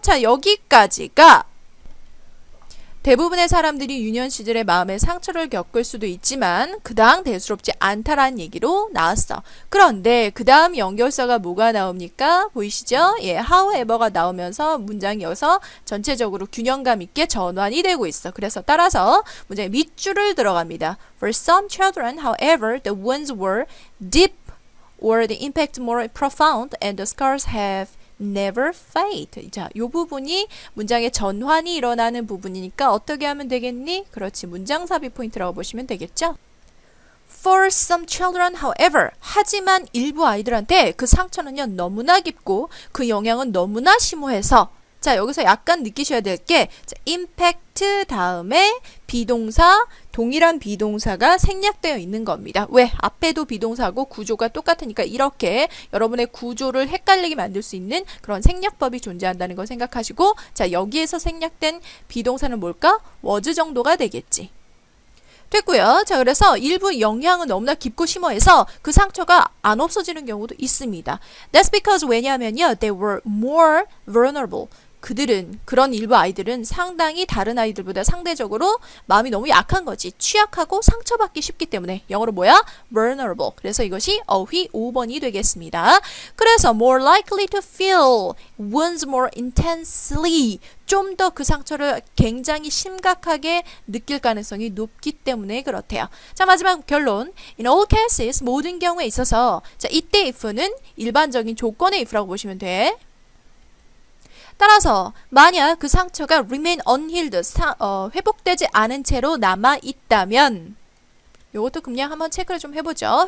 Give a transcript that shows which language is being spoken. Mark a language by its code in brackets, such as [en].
[ko] 자, 여기까지가 대부분의 사람들이 유년 시절에 마음의 상처를 겪을 수도 있지만 그 다음 대수롭지 않다라는 얘기로 나왔어. 그런데 그 다음 연결사가 뭐가 나옵니까? 보이시죠? 예, however가 나오면서 문장이 여기서 전체적으로 균형감 있게 전환이 되고 있어. 그래서 따라서 문장의 밑줄을 들어갑니다. [en] For some children, however, the wounds were deep or the impact more profound and the scars have never fade. [ko] 자, 요 부분이 문장의 전환이 일어나는 부분이니까 어떻게 하면 되겠니? 그렇지, 문장 삽입 포인트라고 보시면 되겠죠? [en] For some children, however, [ko] 하지만 일부 아이들한테 그 상처는요 너무나 깊고 그 영향은 너무나 심오해서 자, 여기서 약간 느끼셔야 될 게 impact 다음에 비동사, 동일한 비동사가 생략되어 있는 겁니다. 왜? 앞에도 비동사고 구조가 똑같으니까 이렇게 여러분의 구조를 헷갈리게 만들 수 있는 그런 생략법이 존재한다는 걸 생각하시고 자, 여기에서 생략된 비동사는 뭘까? was 정도가 되겠지. 됐고요. 자, 그래서 일부 영향은 너무나 깊고 심오해서 그 상처가 안 없어지는 경우도 있습니다. [en] That's because [ko] 왜냐하면요, [en] they were more vulnerable. [ko] 그들은, 그런 일부 아이들은 상당히 다른 아이들보다 상대적으로 마음이 너무 약한 거지. 취약하고 상처받기 쉽기 때문에. 영어로 뭐야? vulnerable. 그래서 이것이 어휘 5번이 되겠습니다. 그래서 [en] more likely to feel wounds more intensely. [ko] 좀 더 그 상처를 굉장히 심각하게 느낄 가능성이 높기 때문에 그렇대요. 자, 마지막 결론. [en] In all cases, [ko] 모든 경우에 있어서 자, 이때 if는 일반적인 조건의 if라고 보시면 돼. 따라서 만약 그 상처가 [en] remain unhealed, [ko] 회복되지 않은 채로 남아 있다면 요것도 그냥 한번 체크를 좀 해보죠.